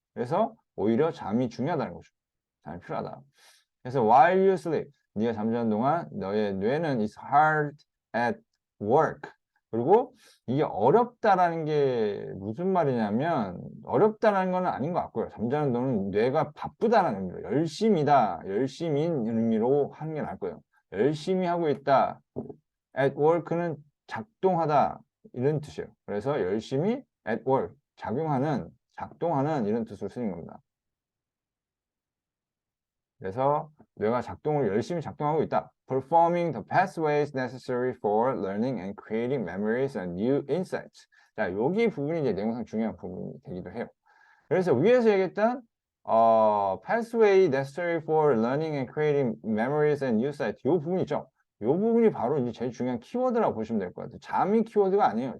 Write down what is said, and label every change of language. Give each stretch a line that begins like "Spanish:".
Korean: 그래서 오히려 잠이 중요하다는 거죠. 잠이 필요하다. 그래서
English: while you sleep,
Korean: 네가 잠자는 동안 너의 뇌는
English: is hard at work.
Korean: 그리고 이게 어렵다라는 게 무슨 말이냐면 어렵다라는 건 아닌 것 같고요. 잠자는 동안 뇌가 바쁘다라는 의미로 열심이다, 열심인 의미로 하는 게 나을 거예요. 열심히 하고 있다. at work는 작동하다 이런 뜻이에요. 그래서 열심히 at work 작동하는 이런 뜻으로 쓰는 겁니다. 그래서 뇌가 작동을 열심히 작동하고 있다.
English: Performing the pathways necessary for learning and creating memories and new insights.
Korean: 자, 여기 부분이 이제 내용상 중요한 부분이 되기도 해요. 그래서 위에서 얘기했던
English: pathway necessary for learning and creating memories and new insights
Korean: 이 부분 있죠. 이 부분이 바로 이제 제일 중요한 키워드라고 보시면 될 것 같아요. 잠이 키워드가 아니에요.